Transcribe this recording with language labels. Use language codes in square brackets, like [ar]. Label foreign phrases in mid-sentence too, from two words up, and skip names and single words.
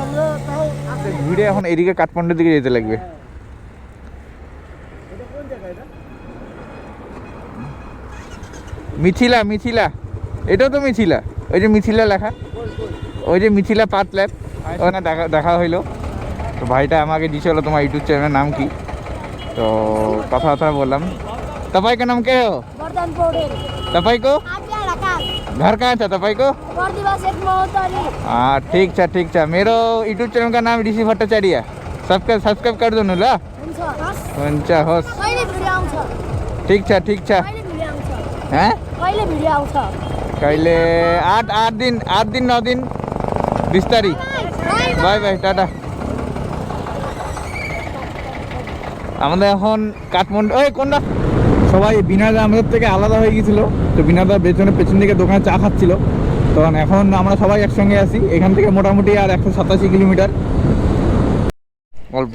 [bn] ভিড়ে এখন এদিকে কাঠমান্ডুর দিকে যেতে লাগবে। মিথিলা, মিথিলা, এটাও তো মিথিলা, ওই যে মিথিলা লেখা, ওই যে মিথিলা পাথ ল্যাব, ওখানে দেখা হইলো। তো ভাইটা আমাকে দিয়েছিল তোমার ইউটিউব চ্যানেলের নাম কি, তো কথাবার্তা বললাम। [ne] तपाईको नाम के हो? तपाईँको घर कहाँ छ तपाईँको? ठिक छ। मेरो युट्युब च्यानलको नाम ऋषि भट्टाचार्य, सब्सक्राइब गरिदिनु ल। हुन्छ, होस्, ठिक छ। कहिले 8 दिन 9 दिन 20 तारिख। [en] bye bye, [ne] टाटा। [bn] আমাদের এখন কাঠমান্ডু, ওই কোনটা সবাই বিনাদা আমাদের থেকে আলাদা হয়ে গেছিলো। তো বিনাদা পেছন দিকে দোকানে চা খাচ্ছিল, তখন এখন আমরা সবাই একসঙ্গে আছি। এখান থেকে মোটামুটি আর 187 কিলোমিটার অল্প।